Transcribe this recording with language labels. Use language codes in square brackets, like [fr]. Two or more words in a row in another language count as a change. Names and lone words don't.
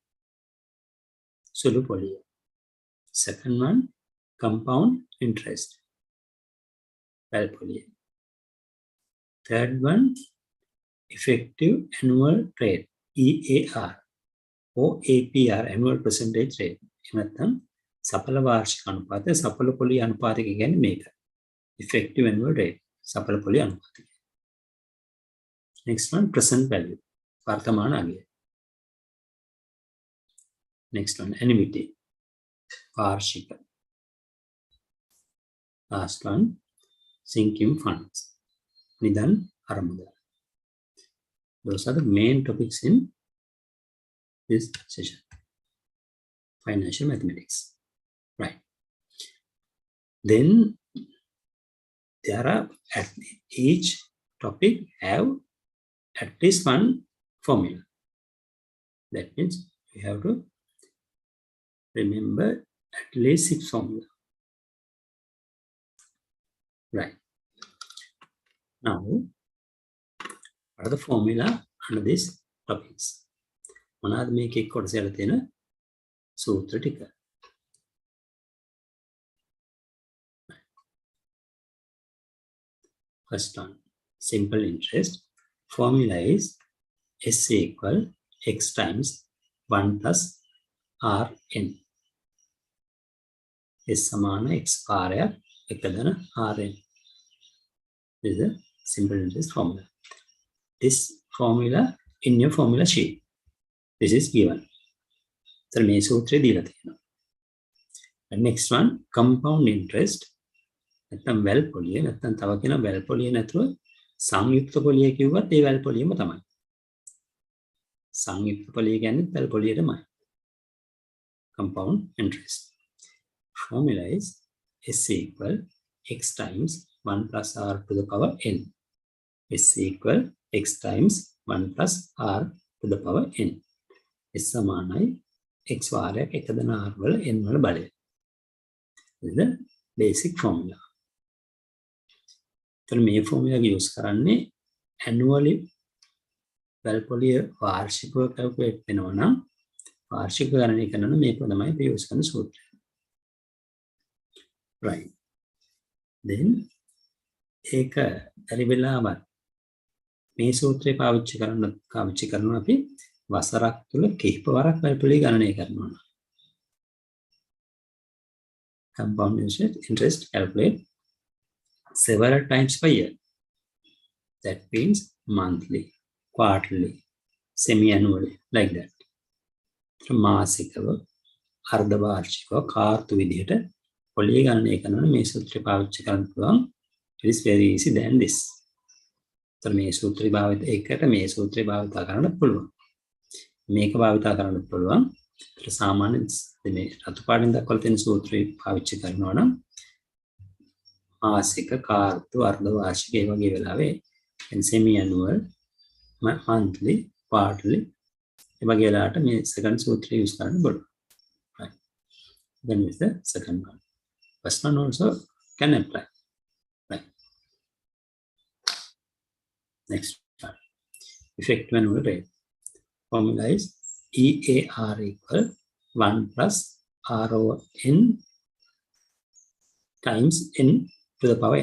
[si] සුළු පොලිය. [en] Second one, compound interest. [si] වැල් පොලිය. [en] Third one, effective annual rate. EAR or APR, annual percentage rate. [si] නැත්නම් සඵල වාර්ෂික අනුපාතය සඵල පොලි අනුපාතය කියන්නේ මේක. [en] effective annual rate [si] සඵල පොලි අනුපාතය. [en] Next one, present value [si] වර්තමාන අගය. [en] Next one, annuity වාර්ෂික. Last one, sinking funds [si] නිදන් අරමුදල්. [en] Those are the main topics in this session. Financial mathematics. Right. Then there are at each topic have at least one formula. That means we have to remember at least 6 formula. Right. Now, what are the formula under these topics? [si] මොනවාද මේක එක්ක කොටස යලා තියෙන සූත්‍ර ටික. [en] First one, simple interest. Formula is S equal x times 1 plus Rn. [si] S සමාන x කාරයක් එකදන Rn. [en] This is a simple interest formula. This formula in your formula sheet. This is given. [si] तर මේ සූත්‍රය දීලා තියෙනවා. [en] Next one, compound interest. [si] නැත්නම් වැල් පොලිය නැත්නම් තව කියන වැල් පොලිය නැතුව සංයුක්ත පොලිය කිව්වත් ඒ වැල් පොලියම තමයි. සංයුක්ත පොලිය කියන්නේ වැල් පොලියටමයි. [en] Compound interest. Formula is S equal x times 1 plus R to the power n. S equal x times 1 plus r to the power n. [si] S සමානයි x වාරයක් 1 දෙන r වල n වල බලය. [en] This is the basic formula. [si] එතන මේ formula එක use කරන්නේ annually වැල්පොලිය වාර්ෂිකව calculate වෙනවා නම් වාර්ෂික ගණනය කරනවා මේක තමයි අපි use කරන සූත්‍රය. Right. Then ඒක හරි වෙලාවත් මේ සූත්‍රය පාවිච්චි කරනවා අපි වසරක් තුල කිහිප වරක් වැල්පොලිය ගණනය කරනවා. [en] Compound interest calculate several times per year. That means monthly, quarterly, semi-annually, like that. [si] මාසිකව, අර්ධ වාර්ෂිකව, කාර්තු විදිහට පොලිය ගණනය කරනවා මේ සූත්‍රය පාවිච්චි කරන්න පුළුවන්. [en] It is very easy than this. [si] तर මේ සූත්‍රය භාවිත එකට මේ සූත්‍රය භාවිත කරන්න පුළුවන්. මේක භාවිත කරන්න පුළුවන්. ඒත් සාමාන්‍ය මේ රතු පාටින් දක්වලා තියෙන සූත්‍රය පාවිච්චි කරනවා නම් මාසික, කාර්තු, අර්ධ වාර්ෂික ඒ වගේ වෙලාවේ [en] semi annual, monthly, quarterly [si] ඒ වගේ වෙලාවට මේ second සූත්‍රය use කරන්න පුළුවන්. [en] Right. Then is the second one. First one also can apply. Right. Next one. Effective annual rate. Formula is EAR equal 1 plus RON times n to the power n.